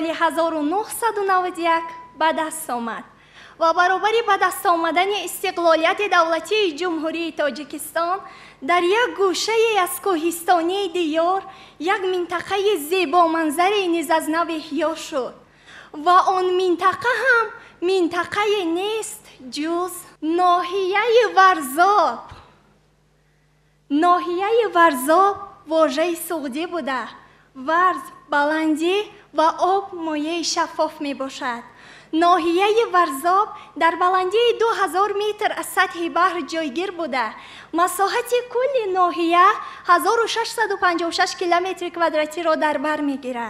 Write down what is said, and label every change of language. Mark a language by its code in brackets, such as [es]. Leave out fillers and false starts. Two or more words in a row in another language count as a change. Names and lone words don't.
[fa] 1991 به دست آمد و برابر به دست آمدن استقلالیت دولتی جمهوری تاجیکستان در یک گوشه از کوهستانی دیار یک منطقه زیبا منظری نیز از نو احیا شد و آن منطقه هم منطقه نیست جز ناحیه ورزاب. [tg] ноҳияи варзоб вожаи суғдӣ буда. Варз баландӣ ва об мояи шаффоф мебошад. ноҳияи варзоб дар баландии 2000 метр аз сатҳи баҳр ҷойгир буда. масоҳати кулли ноҳия 1656 километри квадратиро дар бар мегирад.